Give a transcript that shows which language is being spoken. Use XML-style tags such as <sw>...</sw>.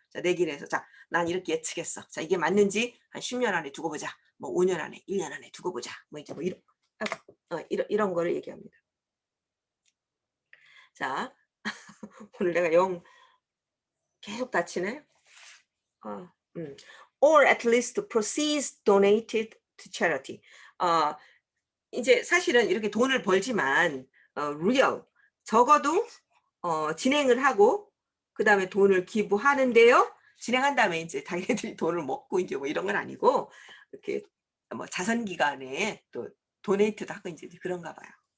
<ko>자, 내기를 해서 자, 난 이렇게 예측했어. 자, 이게 맞는지 한 10년 안에 두고 보자. 뭐 5년 안에, 1년 안에 두고 보자. 뭐 이제 뭐 이런 거를 얘기합니다. 자, 오늘 내가 영 계속 다치네.</ko> <en>Or at least proceeds donated to charity.</en> <ko>이제 사실은 이렇게 돈을 벌지만 real 적어도 진행을 하고 그 다음에 돈을 기부하는데요. 진행한 다음에 이제 자기네들이 돈을 먹고 이제 뭐 이런 건 아니고 이렇게 뭐 자선기관에 또 도네이트도 하고 이제 그런가 봐요.</ko>